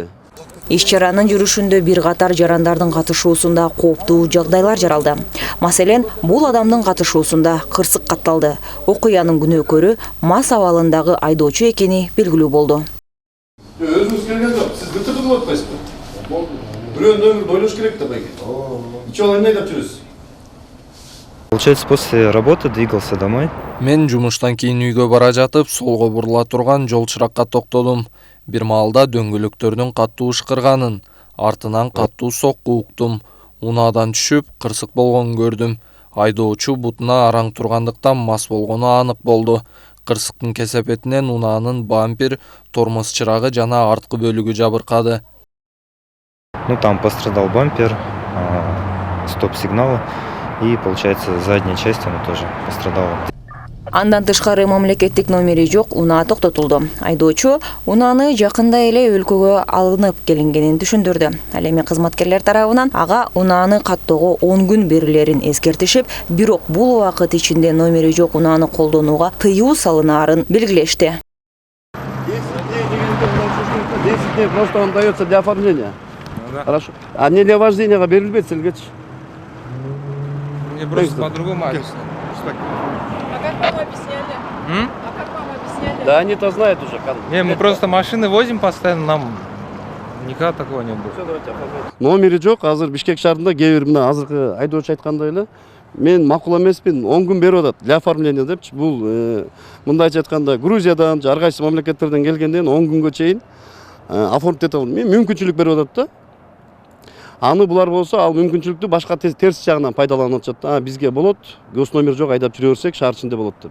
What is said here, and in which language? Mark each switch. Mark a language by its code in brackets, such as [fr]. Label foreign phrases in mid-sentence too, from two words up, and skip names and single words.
[ky] Иш-чаранын жүрүшүндө бир катар жарандардын катышуусунда кооптуу жагдайлар жаралды. Маселен, бул адамдын катышуусунда кырсык катталды. Окуянын күнөөкөрү мас абалындагы айдоочу экени белгилүү болду. Өзүңүз келген жок, сиз бытырды болуп атпайсызбы? Бирөөнүн өмүрүн ойлош керек да байке. Ничего алай айдап жүрөсүз? [ru] Получается, после работы двигался домой. [ky] Мен жумуштан кийин үйгө бара жатып, солго бурула турган жол чыракка токтодум. Бир маалда дөңгөлөктөрдүн каттуу ышкырганын, артынан каттуу сокку уктум. Унаадан түшүп, кырсык болгонун көрдүм. Айдоочу бутуна араң тургандыктан мас болгону анык болду. Кырсыктын кесепетинен унаанын бампер, тормоз чырагы жана арткы бөлүгү жабыркады. [ru] Ну, там пострадал бампер, стоп-сигналы, и, получается, задняя часть она тоже пострадала. [ky] Андан тышкары мамлекеттик номери жок унаа токтотулду. Айдоочу унааны жакында эле өлкөгө алынып келингенин түшүндүрдү. Ал эми кызматкерлер тарабынан ага унааны каттоого 10 күн берилерин эскертишип, бирок бул убакыт ичинде номери жок унааны колдонууга тыюу салынаарын белгилешти. [ru] 10 дней просто он дается для оформления. Хорошо. А не для вождения [ky] берилбейт силгечи. [ru] Мне просто по-другому объяснили. А как вам объясняли? А как вам объясняли? Да они-то знают уже. Не, мы просто машины возим постоянно, нам никогда такого не было. [ky] Номери жок, азыр Бишкек шаарында кээ бир мына азыркы айдоочу айткандай эле, мен макул эмеспин, 10 күн берип атат [ru] для оформления [ky] депчи. Бул мындайча айтканда Грузиядан, ар кайсы мамлекеттерден келгенден 10 күнгө чейин оформить ете алам. Мен мүмкүнчүлүк берип атат да. Аны булар болсо, ал мүмкүнчүлүктү башка терс жагынан пайдаланып атышат. Бизге болот, [ru] гос номер [ky] жок, айдап жүрө берсек шаар ичинде болот деп.